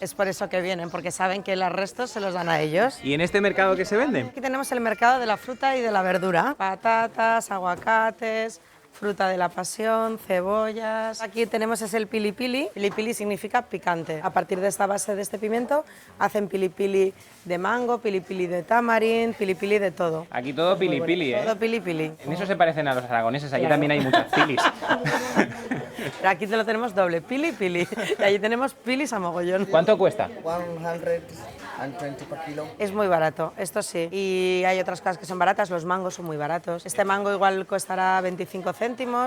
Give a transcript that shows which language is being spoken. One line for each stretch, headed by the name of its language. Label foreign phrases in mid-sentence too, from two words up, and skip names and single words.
Spanish: Es por eso que vienen, porque saben que los restos se los dan a ellos. ¿Y en este mercado qué se vende? Aquí tenemos el mercado de la fruta y de la verdura. Patatas, aguacates, fruta de la pasión, cebollas. Aquí tenemos es el pili pili. Pili pili significa picante. A partir de esta base de este pimiento hacen pili pili de mango, pili pili de tamarín, pili pili de todo. Aquí todo pili pili, ¿eh? Todo pili pili. En eso se parecen a los aragoneses, allí Claro. también hay muchas pilis. Pero aquí te lo tenemos doble, pili pili. Y allí tenemos pilis a mogollón. ¿Cuánto cuesta?
English: 120 per kilo.
Spanish: Es muy barato, esto sí. Y hay otras cosas que son baratas, los mangos son muy baratos. Este mango igual costará 25 céntimos.